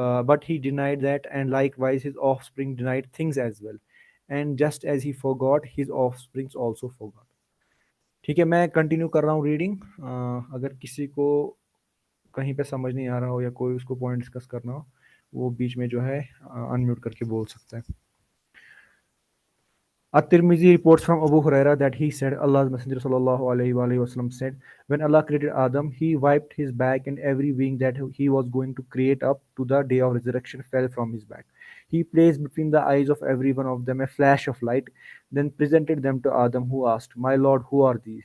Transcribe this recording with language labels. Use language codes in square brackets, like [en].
[en] But he denied that, and likewise his offspring denied things as well. And just as he forgot, his offsprings also forgot. [ur] ٹھیک ہے میں continue کر رہا ہوں reading. اگر کسی کو کہیں پہ سمجھ نہیں آ رہا ہو یا کوئی اس کو پوائنٹ ڈسکس کرنا ہو وہ بیچ میں جو ہے انمیوٹ کر کے بول سکتا ہے. [en] At-Tirmidhi reports from Abu Huraira that he said, Allah's Messenger sallallahu alaihi wasallam said, when Allah created Adam, He wiped his back, and every being that He was going to create up to the day of resurrection fell from His back. He placed between the eyes of every one of them a flash of light, then presented them to Adam, who asked, "My Lord, who are these?"